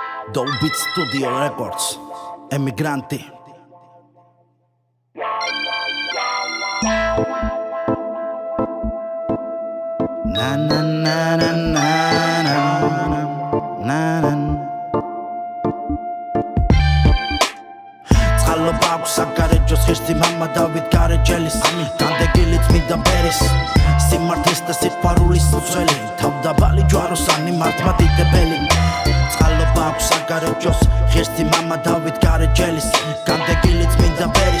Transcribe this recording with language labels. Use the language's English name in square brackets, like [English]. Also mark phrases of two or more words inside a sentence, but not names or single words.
[English] Dope Studio Records, Emigranti. Na na na na na na na. [Georgian] Წყალობა აქვს საგარეჯოს ღირსი მამა დავით გარეჯელის განდეგილით მიდა ბერის სიმართლის და სიყვარულის მცველი თავდაბალი ჯვაროსანი მართმა დიდებელი წყალობა აქვს საგარეჯოს ღირსი მამა დავით გარეჯელის განდეგილით მიდა ბერის